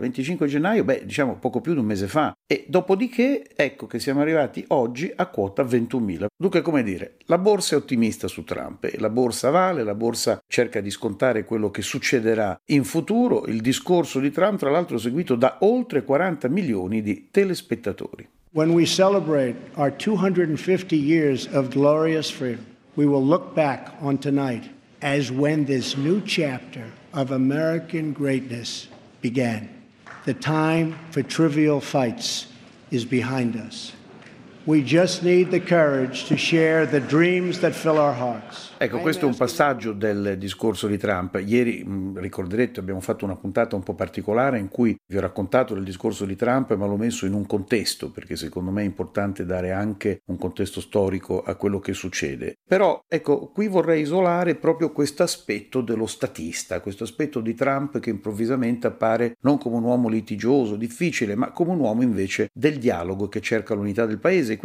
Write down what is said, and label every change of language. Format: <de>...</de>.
<it>25 gennaio, beh, diciamo poco più di un mese fa. E dopodiché, ecco che siamo arrivati oggi a quota 21.000. Dunque, come dire, la borsa è ottimista su Trump. La borsa vale, la borsa cerca di scontare quello che succederà in futuro. Il discorso di Trump, tra l'altro, è seguito da oltre 40 milioni di telespettatori.</it> <en>When we celebrate our 250 years of glorious freedom, we will look back on tonight as when this new chapter of American greatness began. The time for trivial fights is behind us. We just need the courage to share the dreams that fill our hearts.</en> <it>Ecco, questo è un passaggio del discorso di Trump. Ieri, ricorderete, abbiamo fatto una puntata un po' particolare in cui vi ho raccontato del discorso di Trump, ma l'ho messo in un contesto, perché secondo me è importante dare anche un contesto storico a quello che succede. Però, ecco, qui vorrei isolare proprio questo aspetto dello statista, questo aspetto di Trump che improvvisamente appare non come un uomo litigioso, difficile, ma come un uomo invece del dialogo che cerca l'unità del paese.</it>